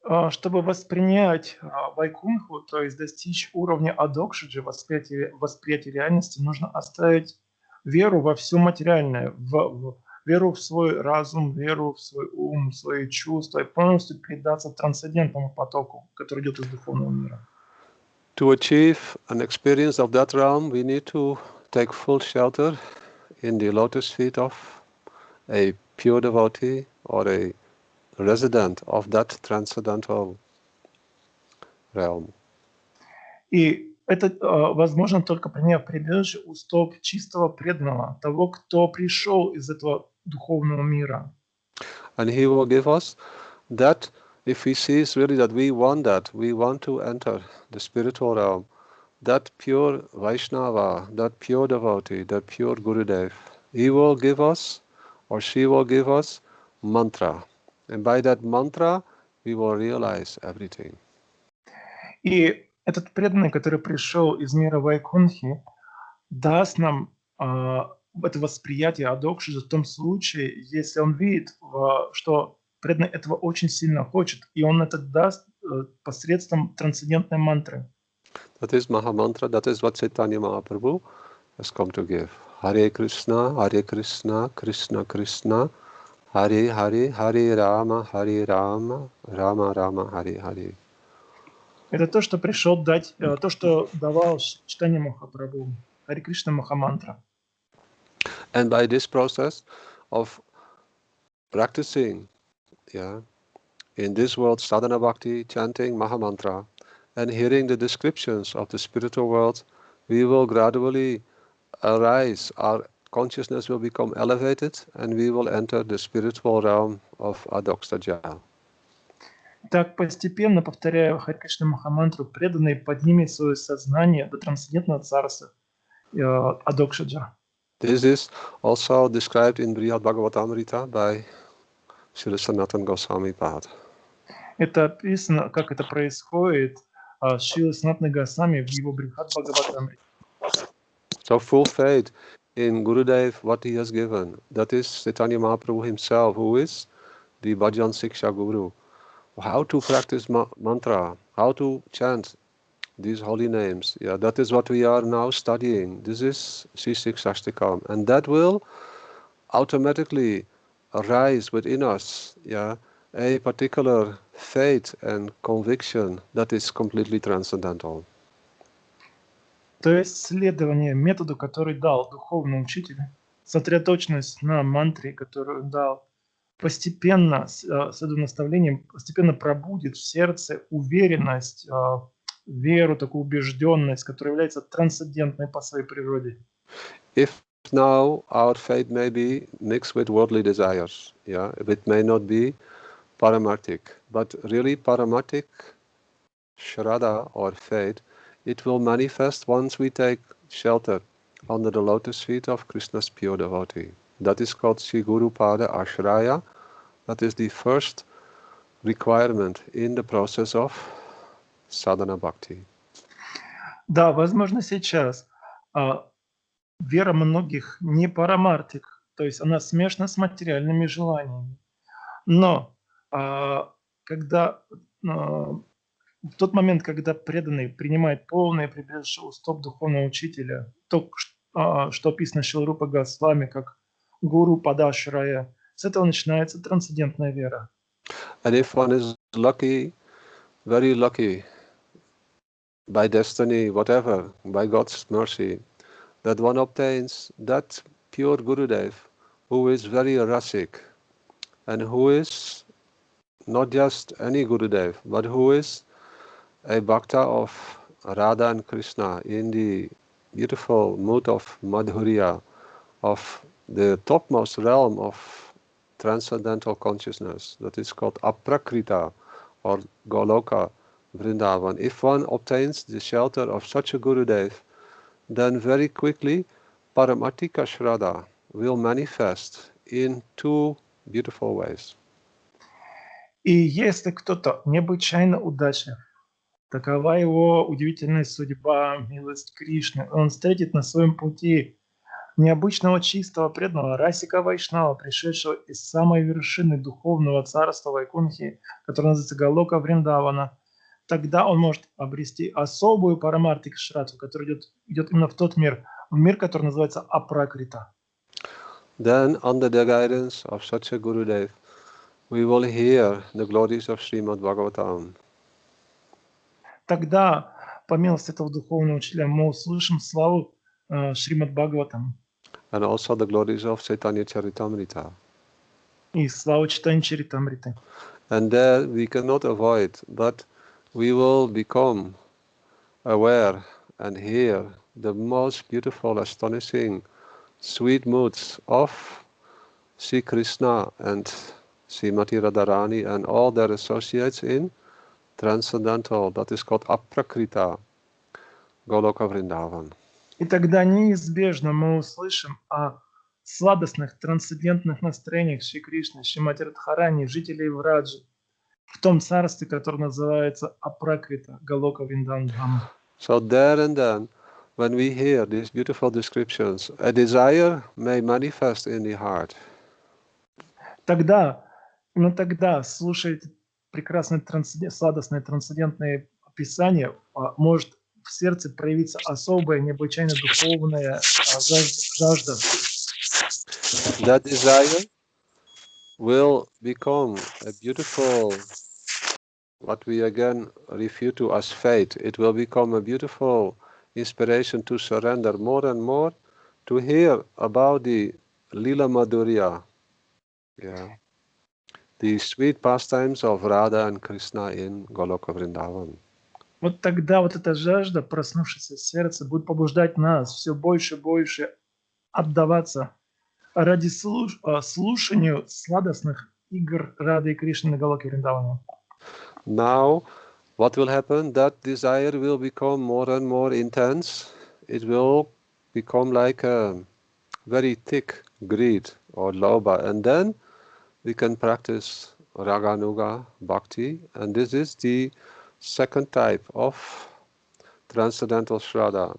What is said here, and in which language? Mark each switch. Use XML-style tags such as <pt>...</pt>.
<ru>чтобы воспринять вайкунху, то есть достичь уровня адокшиджи, восприятия реальности, нужно оставить веру во все материальное, веру в свой разум, веру в свой ум, в свои чувства, и полностью передаться трансцендентному потоку, который идет из духовного мира.</ru> <en>To achieve an experience of that realm, we need to take full shelter in the lotus feet of a pure devotee or a resident of that transcendental realm.</en> <ru>И это возможно только приняв прибежище у стоп чистого преданного, того, кто пришел из этого духовного мира.</ru> <en>And he will give us that, if he sees really that we want to enter the spiritual realm, that pure Vaishnava, that pure devotee, that pure Gurudev, he will give us, or she will give us, mantra. And by that mantra, we will realize everything.</en> <ru>И этот преданный, который пришел из мира Вайкунхи, даст нам это восприятие адокшиджи в том случае, если он видит, что преданный этого очень сильно хочет, и он это даст посредством трансцендентной мантры.</ru> <en>That is Mahamantra, that is what Chaitanya Mahaprabhu has come to give.</en> <sa>Hare Krishna, Krishna Krishna, Hare Hare, Hare Rama, Rama Rama, Hare Hare.</sa> <ru>Это то, что пришел дать, то, что давал Чайтанья Махапрабху, Харе Кришна Махамантра.</ru> <en>And by this process of practicing, in this world sadhana bhakti, chanting Mahamantra, and hearing the descriptions of the spiritual world, we will gradually arise, our consciousness will become elevated, and we will enter the spiritual realm of Adoksaja.</en> <ru>Так, постепенно, повторяя Харе Кришна Махамантру, преданный поднимет свое сознание до трансцендентного царства Адокшаджа.</ru> <en>This is also described in Brihad Bhagavatamrita by Srila Sanatana Goswami Pad.</en> <ru>Это описано, как это происходит Шрила Санатана Госвами в его Брихад Бхагаватамрите.</ru> <en>So full faith in Gurudev, what he has given. That is Chaitanya Mahaprabhu himself, who is the Bhajan Siksha Guru. How to practice mantra, how to chant these holy names. That is what we are now studying. This is Shikshashtaka. And that will automatically arise within us, a particular faith and conviction that is completely transcendental.</en> <ru>То есть следование методу, который дал духовный учитель, сосредоточенность на мантре, которую дал, постепенно, с этим наставлением, постепенно пробудит в сердце уверенность, веру, такую убежденность, которая является трансцендентной по своей природе.</ru> <en>If now our faith may be mixed with worldly desires, it may not be paramartic, but really paramartic shraddha or faith, it will manifest once we take shelter under the lotus feet of Krishna's pure devotee. That is called Sri Guru Pada Ashraya. That is the first requirement in the process of sadhana bhakti.</en> <ru>Да, возможно, сейчас вера многих не парамартик, то есть она смешана с материальными желаниями. Но когда в тот момент, когда преданный принимает полное прибежище у стоп духовного учителя, то, что описано Шрила Рупа Госвами как Гуру Падашрая, с этого начинается трансцендентная вера.</ru> <en>And if one is lucky, very lucky, by destiny, whatever, by God's mercy, that one obtains that pure Gurudev who is very rasic and who is not just any Gurudev, but who is a bhakta of Radha and Krishna in the beautiful mood of Madhurya, of the topmost realm of transcendental consciousness, that is called Aprakrita or Goloka Vrindavan. If one obtains the shelter of such a Gurudev, then very quickly Paramatika Shraddha will manifest in two beautiful ways.</en> <ru>И если кто-то необычайно удачлив, такова его удивительная судьба, милость Кришны, он встретит на своем пути необычного чистого преданного Расика Вайшнава, пришедшего из самой вершины духовного царства Вайкунхи, которое называется Галока Вриндавана, тогда он может обрести особую парамартик шрату, который идет именно в тот мир, который называется Апракрита.</ru> <en>Then, under the guidance of such a Gurudev, we will hear the glories of Srimad Bhagavatam.</en> <ru>Тогда, по милости этого духовного учителя, мы услышим славу Шримад Бхагаватам</ru> <en>And also the glories of Chaitanya Charitamrita.</en> <ru>и славу Чайтаньи Чаритамриты.</ru> <en>And there we cannot avoid, but we will become aware and hear the most beautiful, astonishing, sweet moods of Sri Krishna and Srimati Radharani and all their associates in transcendental, that is called Aprakrita, Goloka Vrindavan.</en> <ru>И тогда неизбежно мы услышим о сладостных, трансцендентных настроениях Шри Кришны, Шримати Радхарани, жителей Враджи, в том царстве, которое называется Апракрита, Галока Вриндаван.</ru> <en>So there and then, when we hear these beautiful descriptions, a desire may manifest in the heart.</en> <ru>Тогда, именно тогда, слушая эти прекрасные сладостные трансцендентные описания, может в сердце проявиться особая, необычайно духовная жажда.</ru> <en>That desire will become a beautiful, what we again refer to as faith. It will become a beautiful inspiration to surrender more and more, to hear about the Lila Madhurya, the sweet pastimes of Radha and Krishna in Goloka Vrindavan.</en> <ru>Вот тогда вот эта жажда, проснувшаяся в сердце, будет побуждать нас все больше и больше отдаваться ради слушанию сладостных игр Рады и Кришны на Галоке Вриндавана.</ru> <en>Now, what will happen? That desire will become more and more intense. It will become like a very thick greed or lobha, and then we can practice Raganuga Bhakti, and this is the second type of transcendental Shraddha.</en>